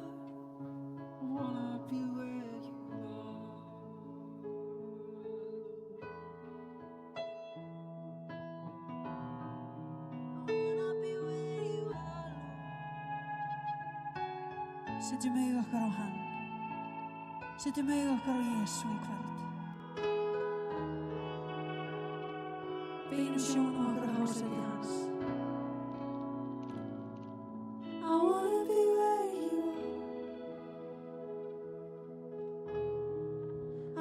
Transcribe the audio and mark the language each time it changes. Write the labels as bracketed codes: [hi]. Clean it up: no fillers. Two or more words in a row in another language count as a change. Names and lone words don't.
[en] I wanna be where you are. I wanna be where you are, Lord. [is] Setjum augu okkar á hann. Setjum augu okkar á Jesú í kvöld. Beinum sjónum okkar á hásæti hans. [en] I wanna be where you are.